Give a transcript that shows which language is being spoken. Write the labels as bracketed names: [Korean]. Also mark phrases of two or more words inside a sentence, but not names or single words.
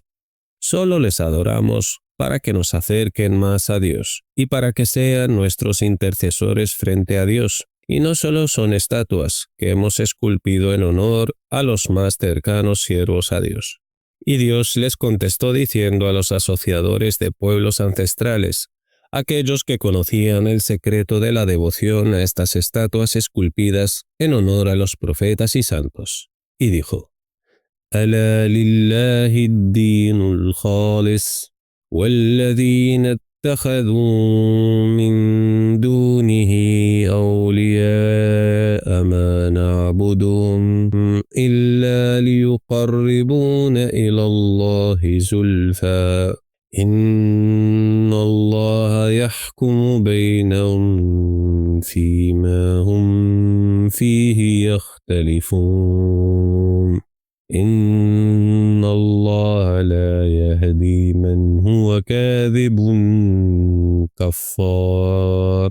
[Spanish] Solo les adoramos para que nos acerquen más a Dios y para que sean nuestros intercesores frente a Dios, y no solo son estatuas que hemos esculpido en honor a los más cercanos siervos a Dios. Y Dios les contestó diciendo a los asociadores de pueblos ancestrales, aquellos que conocían el secreto de la devoción a estas estatuas esculpidas en honor a los profetas y santos, y dijo: [Arabic] ألا لله الدين الخالص والذين اتخذوا من دونه أولياء ما نعبدهم إلا ليقربونا إلى الله زلفى إن الله يحكم بينهم فيما هم فيه يختلفون إن الله لا يهدي من هو كاذب كفار.